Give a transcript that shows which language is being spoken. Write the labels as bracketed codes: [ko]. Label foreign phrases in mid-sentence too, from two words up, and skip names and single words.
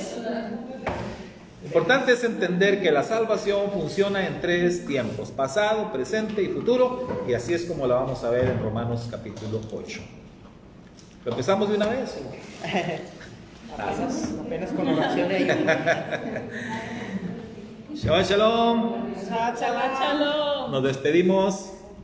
[es] Lo importante es entender que la salvación funciona en 3 tiempos: pasado, presente y futuro. Y así es como la vamos a ver en Romanos capítulo 8. ¿Lo empezamos de una vez? Apenas con oración de ahí. [he] שבת שלום. שבת שלום. [es] Nos despedimos.